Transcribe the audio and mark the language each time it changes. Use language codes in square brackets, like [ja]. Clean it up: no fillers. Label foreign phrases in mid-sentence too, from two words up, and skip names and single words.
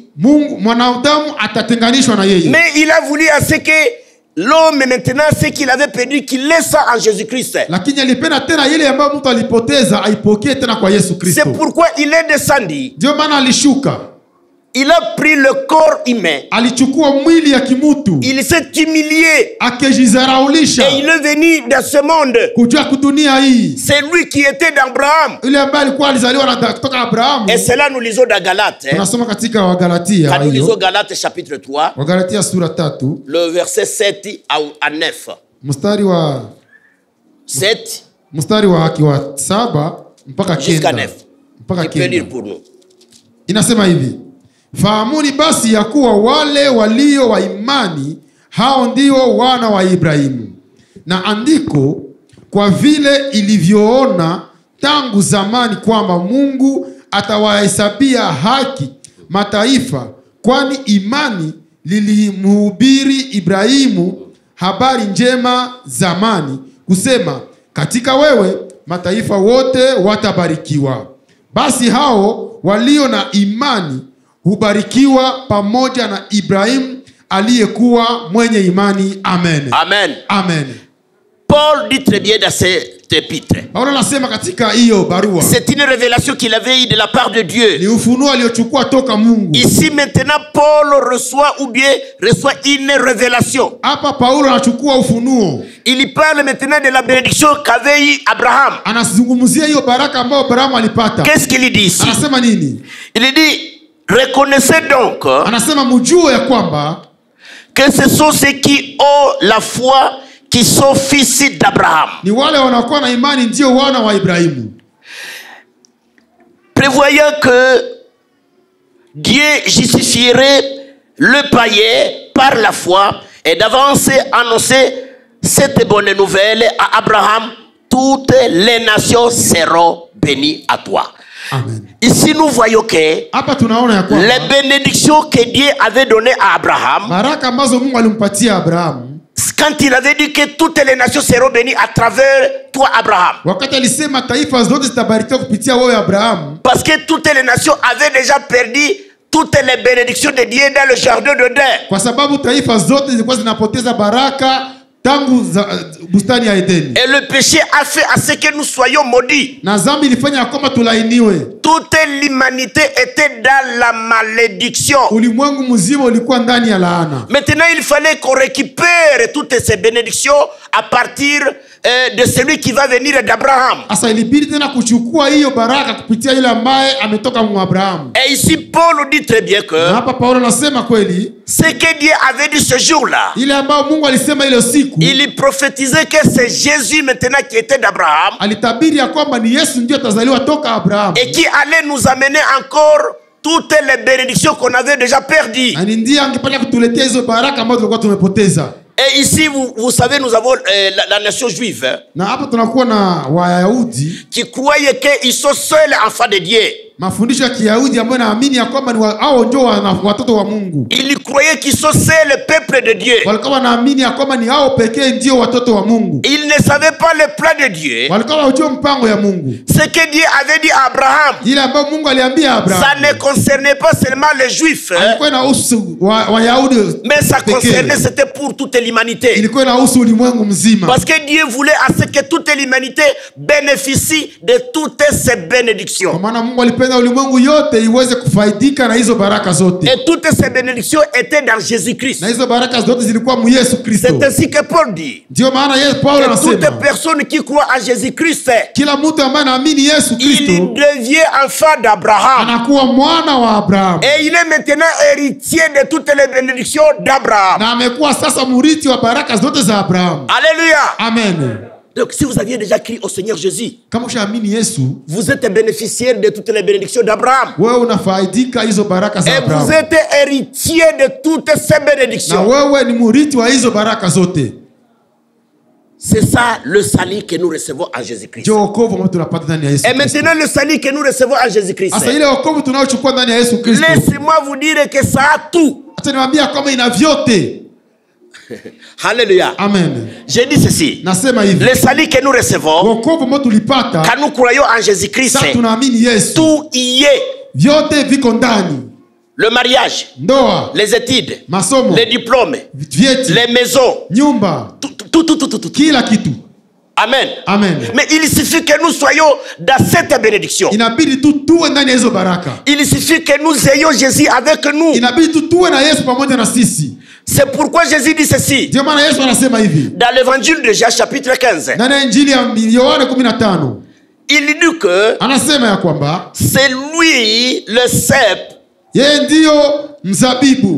[sw] Mungu mwanadamu atatenganishwa na yeye. [fr] Mais il a voulu à ce que l'homme maintenant, ce qu'il avait perdu, qu'il laisse ça en Jésus-Christ. [sw] Lakini alipenda tena ile ambayo mtu alipoteza aipokee tena kwa Yesu Kristo. [fr] C'est pourquoi il est descendu. [sw] Ndio maana alishuka, [fr] Il a pris le corps humain. [sw] alichukua mwili ya kimutu, [fr] Il s'est humilié. [sw] akijizaraulisha [fr] Et il est venu dans ce monde. [sw] kujua kudunia hii. [fr] C'est lui qui était d'Abraham. [sw] Yule ambaye alikuwa alizaliwa kutoka Abrahamu. [fr] Et cela nous lisons dans Galates. [sw] Tunasoma katika Wagalatia [fr] Quand nous lisons [sw] hiyo. [fr] Galates chapitre 3, [sw] Wagalatia sura 3 [fr] le verset 7 à 9. [sw] mstari wa 7 7 mpaka [fr] jusqu'à 9. 9. [sw] Mpaka [fr] Tu peux lire [sw] 9. [fr] pour nous. [sw] Inasema hivi: fahamuni basi ya kuwa wale walio wa imani hao ndio wana wa Ibrahimu. Na andiko, kwa vile ilivyoona tangu zamani kwamba Mungu atawahesabia haki mataifa, kwani imani lilimhubiri Ibrahimu habari njema zamani, kusema katika wewe mataifa wote watabarikiwa. Basi hao walio na imani hubarikiwa pamoja na Ibrahim aliyekuwa mwenye imani. Amen. Amen. Amen. [fr] Paul dit très bien dans cet épître. [sw] Paulo anasema katika hiyo barua, [fr] C'est une révélation qu'il avait eue de la part de Dieu. [sw] ni ufunuo aliochukua toka Mungu. [fr] Ici maintenant, Paul reçoit une révélation. [sw] Hapa Paulo anachukua ufunuo. [fr] Il parle maintenant de la bénédiction qu'avait eu Abraham. [sw] Anazungumzia hiyo baraka ambayo Abrahamu alipata. [fr] Qu'est-ce qu'il dit ici? [sw] Anasema nini? [fr] Il dit, reconnaissez donc [sw] Anasema mjue ya kwamba [fr] que ce sont ceux qui ont la foi qui sont fils d'Abraham. [sw] ni wale wanaokuwa na imani ndio wana wa Ibrahimu. [fr] Prévoyant que Dieu justifierait le païen par la foi et d'avance annoncer cette bonne nouvelle à Abraham, toutes les nations seront bénies à toi. Amen. Ici nous voyons que [sw] Hapa tunaona ya kwamba [fr] les bénédictions que Dieu avait données à Abraham, [sw] baraka ambazo Mungu alimpatia Abrahamu, [fr] quand il avait dit que toutes les nations seront bénies à travers toi Abraham, [sw] wakati alisema taifa zote zitabarikiwa kupitia wewe Abrahamu, [fr] parce que toutes les nations avaient déjà perdu toutes les bénédictions de Dieu dans le jardin de Éden. [sw] kwa sababu taifa zote zilikuwa zinapoteza baraka tangu bustani ya Edeni. [fr] Et le péché a fait à ce que nous soyons maudits. [sw] Na dhambi ilifanya kwamba tulainiwe. [fr] Toute l'humanité était dans la malédiction. [sw] Ulimwengu mzima ulikuwa ndani ya laana. [fr] Maintenant, il fallait qu'on récupère toutes ces bénédictions à partir de celui qui va venir d'Abraham. [sw] Asa ilibidi tena kuchukua hiyo baraka kupitia yule ambaye ametoka kwa Abrahamu. [fr] Et ici, Paul dit très bien que [sw] Na hapa Paulo anasema kweli, [fr] ce que Dieu avait dit ce jour-là, [sw] ile ambayo Mungu alisema ile siku, [fr] il prophétisait que c'est Jésus maintenant qui était d'Abraham [sw] alitabiri ya kwamba ni Yesu ndiye atazaliwa toka Abrahamu. [fr] et qui allait nous amener encore toutes les bénédictions qu'on avait déjà perdues. [sw] Na ndiye angepata kutuletea hizo baraka ambazo tulikuwa tumepoteza. [fr] Et ici, vous savez, nous avons la nation juive, hein, [sw] Na hapa tunakuwa na Wayahudi [fr] qui croyaient qu'ils sont seuls enfants de Dieu. [sw] mafundisho ya Kiyahudi ambayo naamini ya kwamba ni hao ndio watoto wa Mungu. [fr] Ils croyaient qu'ils sont seuls le peuple de Dieu. [sw] Walikuwa wanaamini ya kwamba ni hao pekee ndio watoto wa Mungu. [fr] Ils ne savaient pas le plan de Dieu. [sw] Walikuwa hawajui mpango ya Mungu. [fr] Ce que Dieu avait dit à Abraham, [sw] Ile ambayo Mungu aliambia Abraham, [fr] ça ne concernait pas seulement les Juifs, hein, [sw] ilikuwa inahusu Wayahudi, [fr] mais ça concernait, c'était pour toute l'humanité. [sw] ilikuwa inahusu ulimwengu mzima. [fr] Parce que Dieu voulait à ce que toute l'humanité bénéficie de toutes ces bénédictions. [sw] Kwa maana Mungu alipenda ulimwengu yote iweze kufaidika na hizo baraka zote. [fr] Et toutes ces bénédictions étaient dans Jésus-Christ. [sw] Na hizo baraka zote zilikuwa mu Yesu Kristo. [fr] C'est ainsi que Paul dit. [sw] Ndio maana Paulo [fr] Que toute [sw] anasema [fr] personne qui croit en Jésus-Christ, [sw] kila mtu ambaye anaamini Yesu [fr] il [sw] Kristo [fr] devient enfant d'Abraham. [sw] anakuwa mwana wa Abrahamu. [fr] Et il est maintenant héritier de toutes les bénédictions d'Abraham. [sw] Na amekuwa sasa murithi wa baraka zote za Abrahamu. [fr] Alléluia. [sw] Amen. [fr] Donc si vous aviez déjà crié au Seigneur Jésus, [sw] Kama ushaamini Yesu, [fr] vous êtes bénéficiaire de toutes les bénédictions d'Abraham. [sw] wewe unafaidika hizo baraka za [fr] Et vous [sw] Abrahamu. [fr] êtes héritier de toutes ces [sw] Na [fr] bénédictions. [sw] wewe ni murithi wa hizo baraka zote. [fr] C'est ça le salut que nous recevons en Jésus-Christ. [sw] Ndio wokovu ambao tunapata ndani ya Yesu [fr] Et [sw] Kristo. [fr] maintenant le salut que nous recevons en Jésus-Christ. [sw] Sasa ile wokovu tunaochukua ndani ya Yesu Kristo, [fr] Laissez-moi vous dire que ça a tout. [sw] hata niwaambia kwamba ina vyote. [fr] Alléluia. [sw] Amen. [fr] J'ai dit ceci. [sw] Nasema hivi, [fr] Le salut que nous recevons, [sw] wokovu ambao tulipata [fr] quand nous croyons en Jésus-Christ, [sw] sasa tunaamini Yesu, [fr] tout y est. [sw] vyote viko ndani. [fr] Le mariage, [sw] Ndoa, [fr] les études, [sw] masomo, [fr] les diplômes, [sw] vyeti, [fr] les maisons, [sw] nyumba, [fr] tout. [sw] kila kitu. [fr] Amen. [sw] Amen. [fr] Mais il suffit que nous soyons dans cette bénédiction. [sw] Inabidi tu tuwe ndani ya hizo baraka. [fr] Il suffit que nous ayons Jésus avec nous. [sw] Inabidi tu tuwe na Yesu pamoja na sisi. [fr] C'est pourquoi Jésus dit ceci. [sw] Ndio maana Yesu anasema hivi [fr] Dans l'évangile de Jean chapitre 15. [sw] ndani ya Injili ya Yohana 15, [fr] Il dit que [sw] anasema ya kwamba [fr] c'est lui le cep. [sw] yeye ndio mzabibu.